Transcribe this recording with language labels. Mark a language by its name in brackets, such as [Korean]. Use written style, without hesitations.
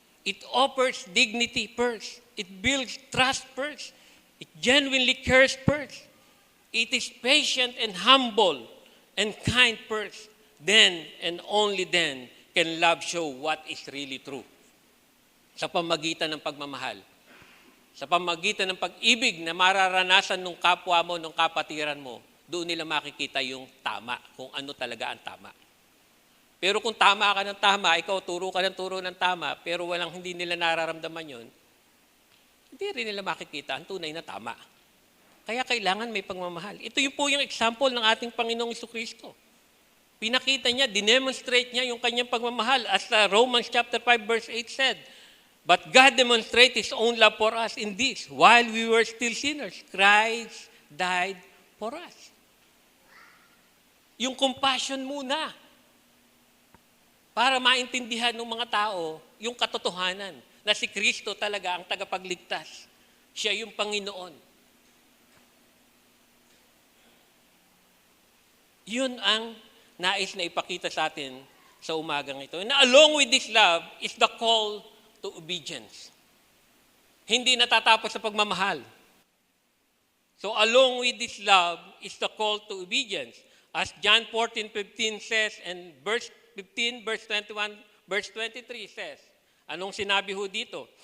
[English] It offers dignity first. It builds trust first. It genuinely cares first. It is patient and humble and kind first. Then and only then can love show what is really true. [Filipino] Sa pamagitan ng pagmamahal. Sa pamagitan ng pag-ibig na mararanasan ng kapwa mo, ng kapatiran mo, doon nila makikita yung tama, kung ano talaga ang tama. Pero kung tama ka ng tama, ikaw turo ka ng turo ng tama, pero hindi nila nararamdaman yon, hindi rin nila makikita ang tunay na tama. Kaya kailangan may pagmamahal. Ito yung po yung example ng ating Panginoong Jesucristo. Pinakita niya, dinemonstrate niya yung kanyang pagmamahal. [English] As Romans chapter 5 verse 8 said, but God demonstrated His own love for us in this, while we were still sinners, Christ died for us. [Filipino] Yung compassion muna. Para maintindihan ng mga tao yung katotohanan na si Kristo talaga ang tagapagligtas. Siya yung Panginoon. Yun ang nais na ipakita sa atin sa umagang ito. [English] And along with this love is the call to obedience. [Filipino] Hindi natatapos sa pagmamahal. [English] So along with this love is the call to obedience. As John 14:15 says and verse 15, verse 21, verse 23 says, [Filipino] anong sinabi ho dito?